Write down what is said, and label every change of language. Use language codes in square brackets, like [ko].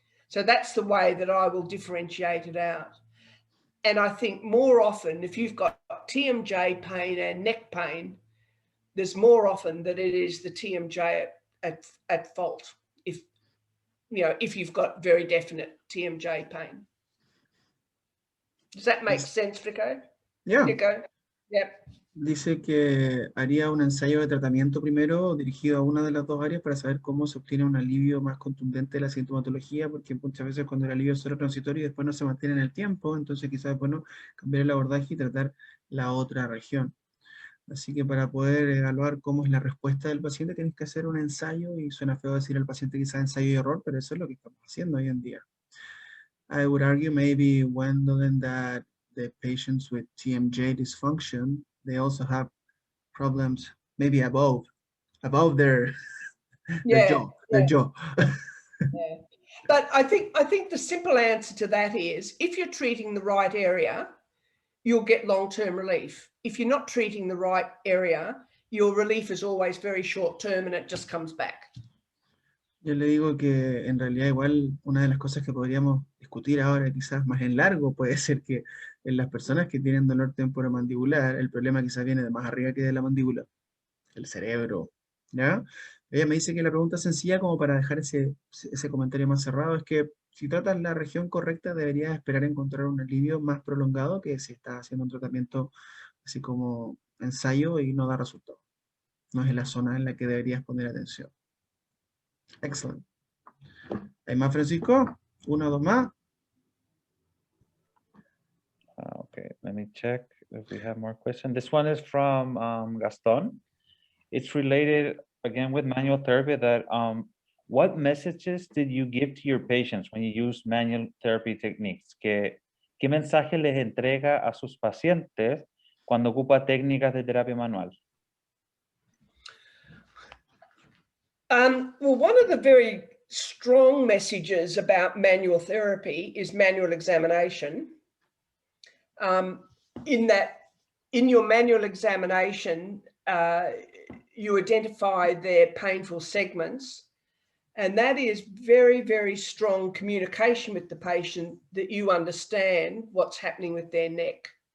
[en] So that's the way that I will differentiate it out. And I think more often, if you've got TMJ pain and neck pain, there's more often that it is the TMJ at fault. If you've got very definite TMJ pain. Does that make sense, Rico? Yeah. Rico? Yep. [es] Dice que haría un ensayo de tratamiento primero dirigido a una de las dos áreas para saber cómo se obtiene un alivio más contundente de la sintomatología, porque muchas veces cuando el alivio es solo transitorio y después no se mantiene en el tiempo, entonces quizás es bueno cambiar el abordaje y tratar la otra región. Así que para poder evaluar cómo es la respuesta del paciente tienes que hacer un ensayo, y suena feo decir al paciente quizás ensayo y error, pero eso es lo que estamos haciendo hoy en día. [en] I would argue maybe Gwendolen that the patients with TMJ dysfunction, they also have problems maybe above their jaw. Yeah. But I think the simple answer to that is, if you're treating the right area, you'll get long-term relief. If you're not treating the right area, your relief is always very short-term and it just comes back. [es] Yo le digo que en realidad igual una de las cosas que podríamos discutir ahora, quizás más en largo, puede ser que en las personas que tienen dolor temporomandibular, el problema quizás viene de más arriba que de la mandíbula, el cerebro, ¿ya? Ella me dice que la pregunta sencilla, como para dejar ese comentario más cerrado, es que si tratas la región correcta, deberías esperar encontrar un alivio más prolongado que si estás haciendo un tratamiento así como ensayo y no da resultado. No es la zona en la que deberías poner atención. Excellent. ¿Hay más, Francisco? ¿Uno o dos más? [en] Okay, let me check if we have more questions. This one is from Gaston. It's related again with manual therapy. That what messages did you give to your patients when you use manual therapy techniques? [es] ¿Qué mensaje les entrega a sus pacientes cuando ocupa técnicas de terapia manual? [en] Well, one of the very strong messages about manual therapy is manual examination. In that, in your manual examination, you identify their painful segments, and that is very, very strong communication with the patient that you understand what's happening with their neck.